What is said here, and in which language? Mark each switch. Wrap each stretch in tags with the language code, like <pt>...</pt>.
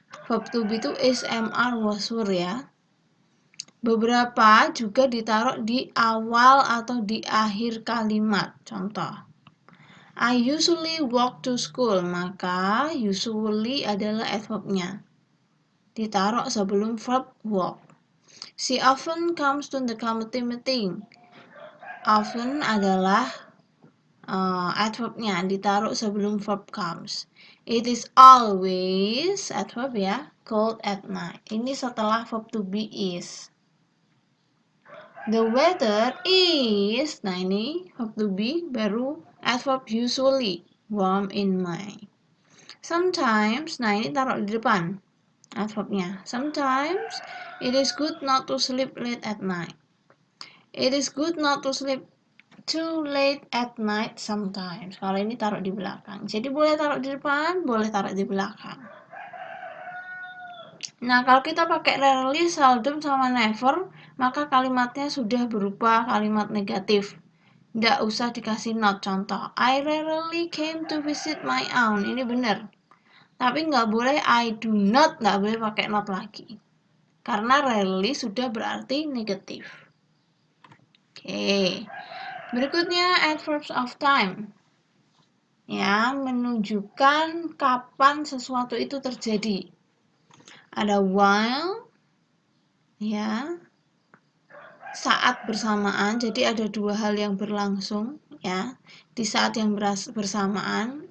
<id>Verb to be itu is, am, are, was, were ya. Beberapa juga ditaruh di awal atau di akhir kalimat.</id> <en>Contoh, I usually walk to school,</en> <id>maka usually adalah adverbnya. Ditaruh sebelum verb walk.</id> <en>She often comes to the committee meeting.</en> <id>Often adalah adverbnya, ditaruh sebelum verb comes.</id> <en>It is always, adverb ya, cold at night.</en> <id>Ini setelah</id> <en>verb to be is. The weather is,</en> <id>nah ini</id> <en>verb to be baru adverb usually, warm in May.</en> <id>Sometimes, nah ini taruh di depan adverbnya.</id> <en>Sometimes it is good not to sleep late at night. It is good not to sleep too late at night sometimes.</en> <id>Kalau ini taruh di belakang. Jadi boleh taruh di depan, boleh taruh di belakang. Nah, kalau kita pakai rarely, seldom, sama never, maka kalimatnya sudah berupa kalimat negatif. Nggak usah dikasih not. Contoh,</id> <en>I rarely came to visit my aunt.</en> <id>Ini benar. Tapi nggak boleh</id> <en>I do not,</en> <id>nggak boleh pakai not lagi. karena rarely sudah berarti negatif. Oke. Berikutnya adverbs of time. Ya, menunjukkan kapan sesuatu itu terjadi. Ada while, ya, saat bersamaan, jadi ada dua hal yang berlangsung, ya, di saat yang bersamaan.</id>